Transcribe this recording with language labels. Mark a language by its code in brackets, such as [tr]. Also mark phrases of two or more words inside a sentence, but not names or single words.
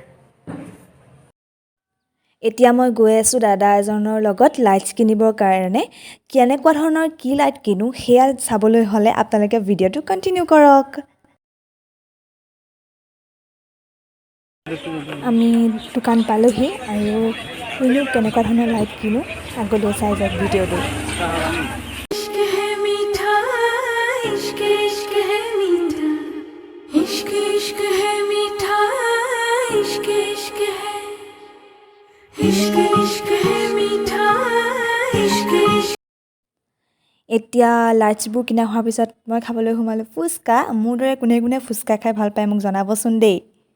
[as] এতিয়া মই গৈ আছোঁ দাদা এজনৰ লগত লাইটছ কিনিবৰ কাৰণে কেনেকুৱা ধৰণৰ কি লাইট কিনো সেয়া চাবলৈ হ'লে আপোনালোকে ভিডিঅ'টো কণ্টিনিউ কৰক আমি দোকান পালোহি আৰু কিনো কেনেকুৱা ধৰণৰ লাইট কিনো আগলৈ চাই যাওক ভিডিঅ'টো [hi] इश्क है मीठा इश्क इश्क है मीठा इश्क इश्क है मीठा इश्क इश्क है इश्क इश्क है मीठा इश्क इश्क [as] এতিয়া লাইটছবোৰ কিনা হোৱাৰ পিছত মই খাবলৈ সোমালোঁ ফুচকা মোৰ দৰে কোনে কোনে ফুচকা খাই ভাল পায় মোক জনাবচোন দেই